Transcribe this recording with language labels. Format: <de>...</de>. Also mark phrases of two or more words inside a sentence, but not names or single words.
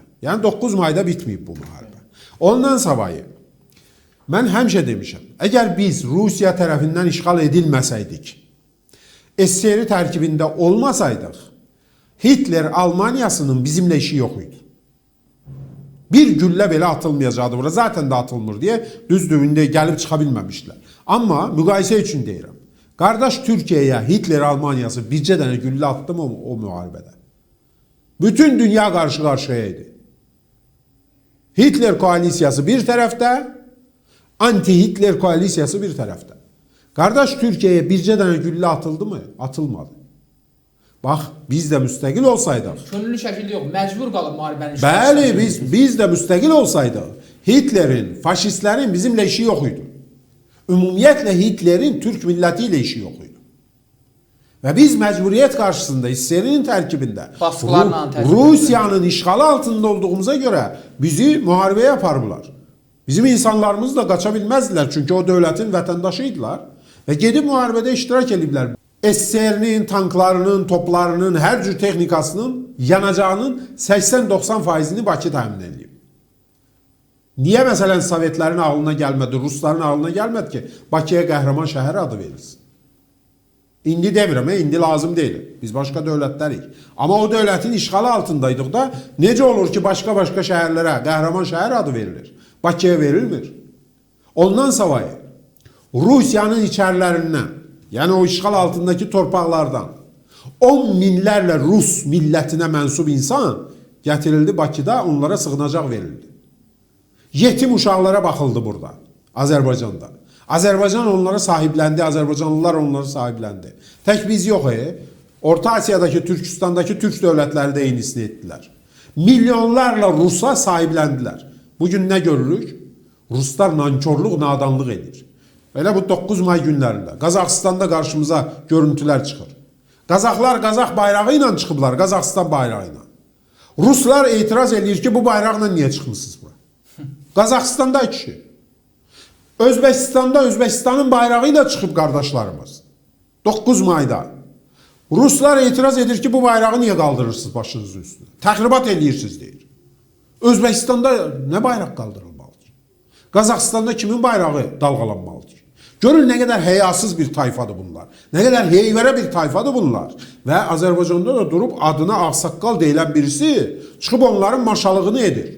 <az>Yani 9 mayda bitməyib bu müharibə. Ondan savayı mən həmişə demişəm, əgər biz Rusiya tərəfindən işğal edilməsəydik, SSR tərkibində olmasaydıq, Hitler</az> <tr>Almanyasının bizimle işi yok idi.</tr> <az>Bir güllə belə atılmayacaktı bura. Zaten de atılmır diye düzdür, indi gəlib çıxa bilməmişdilər. Amma müqayisə üçün deyirəm. Qardaş Türkiye'ye Hitler Almanyası bircə dənə güllə attı mı o müharibədə?</az> <tr>Bütün dünya karşı karşıyaydı. Hitler koalisiyası bir tarafta, anti-Hitler koalisiyası bir tarafta.</tr> <az>Kardeş Türkiye'ye bircə dənə güllə atıldı mı? Atılmadı. Bax, biz de müstəqil olsaydıq. Könüllü şəkildə yox, məcbur qalıb müharibənin Bəli, biz de müstəqil olsaydıq, Hitlerin,</az> <tr>faşistlerin bizimle işi yok idi. Ümumiyyətlə Hitlerin Türk milletiyle işi yok idi. Ve biz mecburiyet karşısında SSR'nin terkibinde Rusya'nın işgali altında olduğumuza göre</tr> <az>bizi muharebeye aparırlar.</az> <tr>Bizim insanlarımız da kaçabilmezdiler çünkü o devletin vatandaşıydılar ve</tr> <az>gedib muharebede iştirak ediblər. SSR'nin tanklarının, toplarının, her cür texnikasının yanacağının 80-90%'ni Bakı təmin edib.</az> <tr>Niye mesela Sovetlerin ağlına gelmedi, Rusların ağlına gelmedi ki</tr> <az>Bakıya qəhrəman şəhər adı verilsin? İndi demirəm,</az> <tr>indi lazım değil. Biz başka devletlerik. Ama o devletin işgali altındaydık da</tr> <az>necə olur ki başka şəhərlərə qəhrəman şəhər adı verilir? Bakıya verilmir. Ondan savayı Rusya'nın içərilərindən,</az> <tr>yani o işgal altındaki torpaqlardan</tr> <az>10 minlərlə Rus</az> <tr>milletine mensup insan getirildi</tr> <az>Bakıda, onlara sığınacaq verildi. Yetim uşaqlara baxıldı burada, Azərbaycanda. Azərbaycan onlara sahiplendi, Azərbaycanlılar onları sahiplendi.</az> <tr>Tek biz yok. Orta Asya'daki, Türkistan'daki Türk devletleri de eynisini ettiler. Milyonlarla Rus'a sahiplendiler. Bugün ne görürük?</tr> <az>Ruslar nankörlük, nadanlıq edir. Elə bu 9 may günlərində Qazaxıstanda</az> <tr>karşımıza görüntüler</tr> <az>çıxır. Qazaxlar Qazax bayrağı ilə çıxıblar, Qazaxıstan bayrağı ilə. Ruslar etiraz edir ki bu bayraqla niye çıxmışsınız bura? Qazaxıstanda iki.</az> <tr>Özbekistan'da Özbekistan'ın bayrağıyla çıkıp kardeşlerimiz. 9 mayda.</tr> <az>Ruslar etiraz edir ki</az> <tr>bu bayrağı niye kaldırırsınız başınızın üstüne?</tr> <az>Tahribat edirsiniz deyir.</az> <tr>Özbekistan'da ne bayrak kaldırılmalıdır? Kazakistan'da kimin bayrağı dalgalanmalıdır? Görün ne kadar heyasız bir tayfadır bunlar. Ne kadar heyvere bir tayfadır bunlar. Ve Azerbaycan'da da durup adına Ağsaqqal deyilen birisi çıkıp</tr> <az>onların maşalığını edir.</az>